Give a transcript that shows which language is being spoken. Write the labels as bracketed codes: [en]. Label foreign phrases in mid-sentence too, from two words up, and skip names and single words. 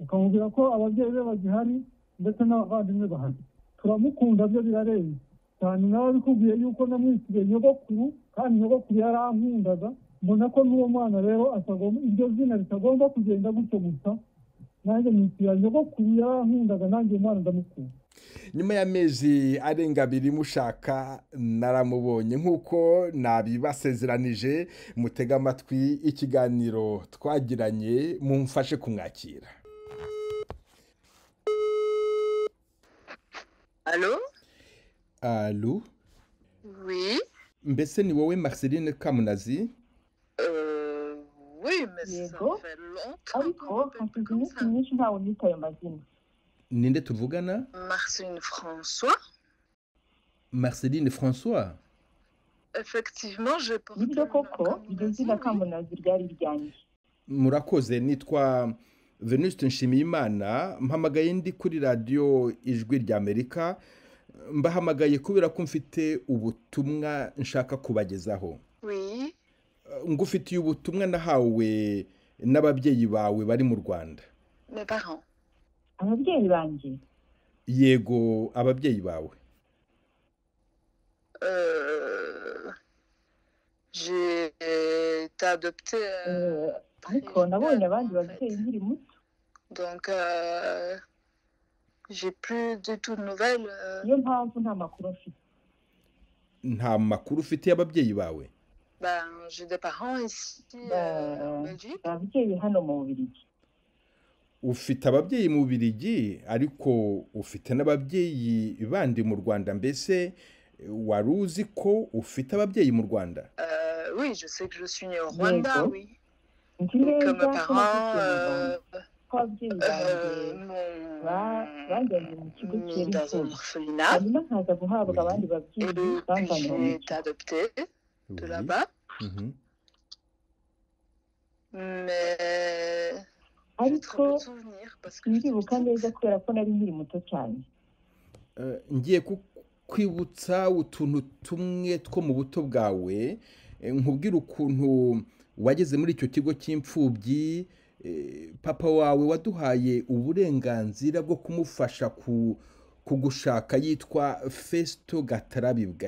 [rw] ukamubwira ko ababyeyi be bagihari ndetse n'abavandimwe bahari turamukunda byo birarenze cyane nawe bikubwiye yuko namwitiriye nyogokuru kandi nyogokuru yarankundaga mbona ko n'uwo mwana rero iryo zina ritagomba kugenda gutyo gusa nanjye mwitira nyogokuru yarankundaga nanjye umwana ndamukunda. nyuma y'amezi arenga 2 mushaka naramubonye nk'uko nabibasezeranije mutega amatwi ikiganiro twagiranye mumfashe kumwakira. [fr] Allô? Allô? Oui. [rw] Mbese ni wowe Marceline Kamunazi? [fr] Oui, mais ça fait longtemps. [rw] ariko hashize iminsi myinshi ntawe nita ayo mazina. Ninde tuvugana? Marceline François. Marceline François? [fr] Effectivement, je porte. [rw] Nibyo koko iryo zina Kamunazi ryari ryanjye. Murakoze, nitwa Venuste Nshimiyimana, mpamagaye ndi kuri radio Ijwi ry'Amerika. Mbahamagaye kubera ko mfite ubutumwa nshaka kubagezaho. [fr] Oui. [rw] Ngufitiye ubutumwa nahawe n'ababyeyi bawe bari mu Rwanda. [fr] Mes parents. [rw] Ababyeyi banjye? Yego, ababyeyi bawe. [fr] J'ai été adoptée. [rw] Ariko nabonye abandi babyeyi nkiri muto. [fr] Donc j'ai plus du tout de nouvelles. [rw] Iyo mpamvu nta makuru mfite. Nta makuru ufite y'ababyeyi bawe? [fr] Ben, j'ai des parents ici en Belgique. [rw] Ababyeyi hano mu Bubiligi. Ufite ababyeyi mu Bubiligi ariko ufite n'ababyeyi bandi mu Rwanda, mbese wari uzi ko ufite ababyeyi mu Rwanda? [fr] Oui, je sais que je suis née au Rwanda, oui. [rw] Nzi neza [fr] Que mes parents [rw] bajyanye mu kigo [fr] dans un orphelinat. [rw] hanyuma nkaza guhabwa abandi babyeyi bamvanye mu [fr] J'ai été adoptée de là-bas. Mais [rw] ariko ndibuka neza kubera ko nari nkiri muto cyane. Ngiye kwibutsa utuntu tumwe two mu buto bwawe, nkubwira ukuntu wageze muri icyo kigo cy'imfubyi. Papa wawe waduhaye uburenganzira bwo kumufasha kugushaka, yitwa Festo Gatarabibwa.